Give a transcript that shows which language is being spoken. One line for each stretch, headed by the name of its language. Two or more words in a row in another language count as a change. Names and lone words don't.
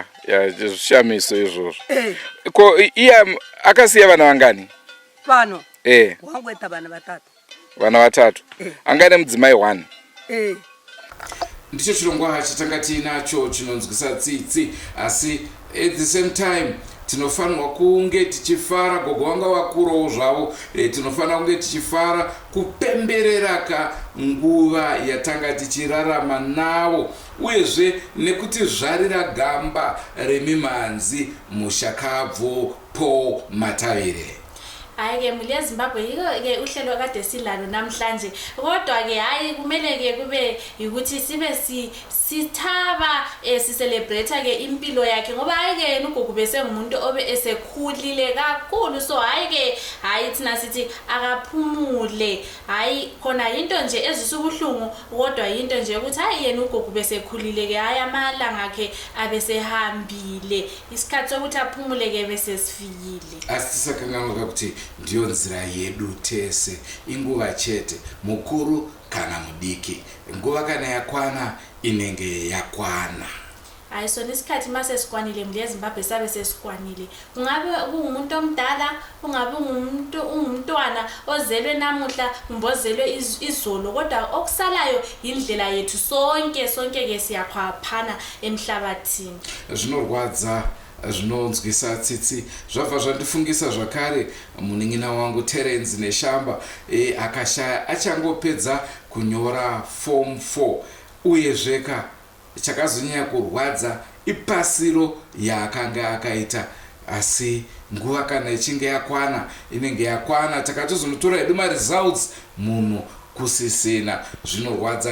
Shona: zvishamiso izvozvo ko iye akasiya vana vangani pano wangoita vana vatatu anga nemudzimai 1 ndicho chirongwa chatanga tiinacho chinonzwisa tsitsi asi
English: at the same time
Shona: tinofanirwa kunge tichifara gogo vanga vakurawo zvavo tinofanira kunge tichifara kupemberera nguva yatanga tichirarama navo uyezve nekuti zvarira gamba remimhanzi mushakabvu po matavire
North Ndebele: Hayi-ke Muli Zimbabwe, yiko-ke uhlelo kade silalo namhlanje. Kodwa-ke hayi kumele-ke kube ukuthi sibe sithaba sicelebrate-ke impilo yakhe ngoba hayi-ke yena ugogo besengumuntu obe esekhulile kakhulu. So hayi-ke hayi thina sithi akaphumule. Hayi khona into nje ezwisa ubuhlungu kodwa yinto nje ukuthi hayi yena ugogo besekhulile-ke hayi amalanga akhe abesehambile. Isikhathi sokuthi aphumule-ke bese sifikile.
Shona: Asisakanganga kuti ndiyo nzira yedu tese inguva chete mukuru kana mudiki nguva kana yakwana inenge yakwana.
North Ndebele: Hayi so nesikhathi mase sikwanile Muli Zimbabwe sabe sesikwanile. Ungabe ungumuntu omdala, ungabe ungumntwana ozelwe namuhla, umbozelwe izolo kodwa okusalayo indlela yethu sonke-ke siyakhwaphana emhlabathini.
Shona: Zvinorwadza zvinonzwisa tsitsi zvabva zvandifungisa zvakare munin'ina wangu Terence Neshamba akashaya achangopedza kunyora form 4 uyezveka chakazonyanya kurwadza ipasiro yaakanga akaita asi nguva kana ichinge yakwana inenge yakwana takatozonotora hedu results munhu kusisina zvinorwadza.